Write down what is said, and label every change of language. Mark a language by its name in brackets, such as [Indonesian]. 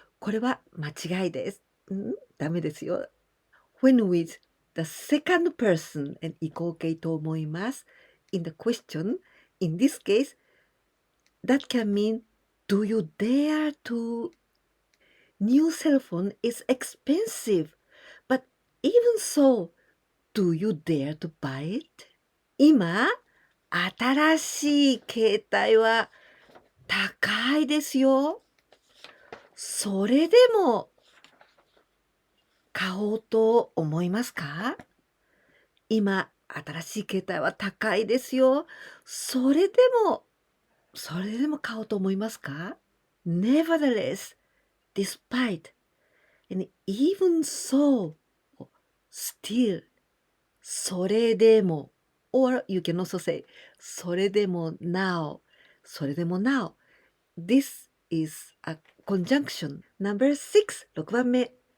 [Japanese] これは間違いです。ダメですよ。 [English] When with the second person and [Japanese] 移行形と思います。 [English] In the question, in this case, that can mean, do you dare to? New cell phone is expensive, but even so, do you dare to buy it? [Japanese] 今、新しい携帯は高いですよ。それでも買おうと思いますか？今、新しい携帯は高いですよ。それでも買おうと思いますか？ [English] Nevertheless, despite, and even so, still, [Japanese] それでも [English] or you can also say それでも now, それでも now. This is a conjunction. Number 6, [Japanese] 6番目.